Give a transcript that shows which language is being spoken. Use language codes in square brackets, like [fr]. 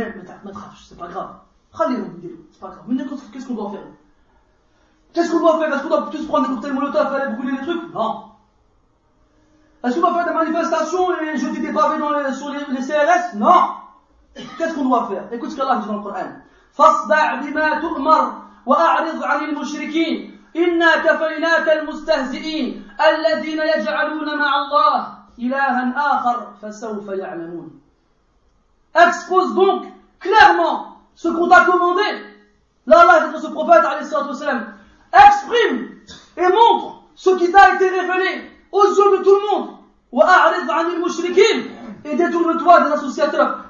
[fr] Mais c'est pas grave. Allez, c'est pas grave. Mais qu'est-ce qu'on doit faire ? Qu'est-ce qu'on doit faire ? Est-ce qu'on doit tous prendre des cocktails molotov et aller brûler les trucs ? Non. Est-ce qu'on doit faire des manifestations et jeter des pavés sur les CRS ? Non. Qu'est-ce qu'on doit faire ? Écoute ce qu'Allah dit dans le Coran. [ar] Fasda bima tu'mar wa a'rid 'anil mushrikeen. إنا كفيناك المستهزئين الذين يجعلون مع الله إلها آخر فسوف يعلمون. [fr] Expose donc clairement ce qu'on t'a commandé. Là, Allah est notre prophète, عليه الصلاة والسلام. Exprime et montre ce qui t'a été révélé aux yeux de tout le monde. [ar] وأعرض عن المشركين. [fr] Et détourne-toi des associateurs.